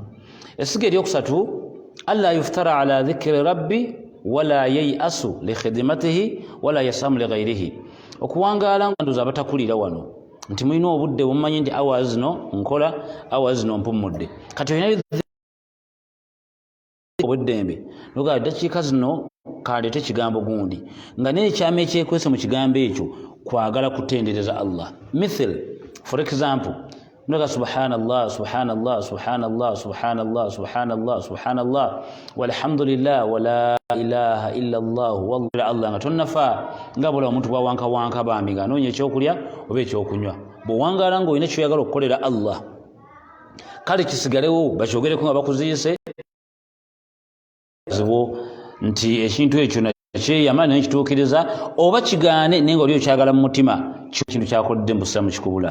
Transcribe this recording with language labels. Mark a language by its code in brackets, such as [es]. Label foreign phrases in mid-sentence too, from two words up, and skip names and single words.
[lg] Esiga eryokusatu, [ar] ألا يفتر عن ذكر ربه ولا ييأس لخدمته ولا يسأم لغيره, [lg] okuwangaala nga ndoza abatakulira wano nti mulina obudde bumanyi nti awa zino nkola, awa zino mpummudde. Kati olina obweddembe nogaa ddakiika zino kaleete kigambo gundi, nga n'ekyama ekyekwese mu kigambo ekyo kwagala kutendereza Allah. [ar] Mithil, [en] for example, [lg] noga [ar] سبحان الله سبحان الله سبحان الله سبحان الله سبحان الله سبحان الله والحمد لله ولا إله إلا الله والله الله, [lg] nga tonnafa nga bula omuntu bwawankawanka bambi nga anoonya ekyokulya oba ekyokunywa. Bw'owangaala ng'olina kyoyagala okukolera Allah, kale kisigalewo bakyogereko nga bakuziise nti ekintu ekyo nakyeyama naye kituukiriza, oba kigaane naye nga oli okyagala mu mutima, kintu kyakodde mu busiramu kikubula.